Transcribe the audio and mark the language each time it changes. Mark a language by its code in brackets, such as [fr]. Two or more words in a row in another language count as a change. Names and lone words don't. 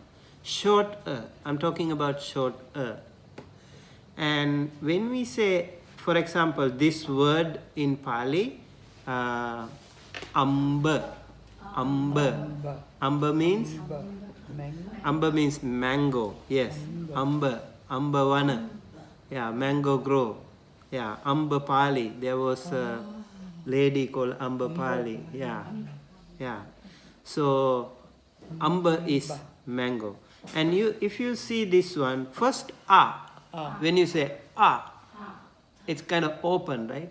[en] Short A, I'm talking about short A. And when we say, for example, this word in Pali, Amba. Amba means? Amba means mango. Yes. Amba. Ambavana. Yeah, mango grove. Yeah, Amba Pali. There was a lady called Amba Pali. Yeah. Yeah. So, Amba is mango. And if you see this one, first A. When you say A, it's kind of open, right?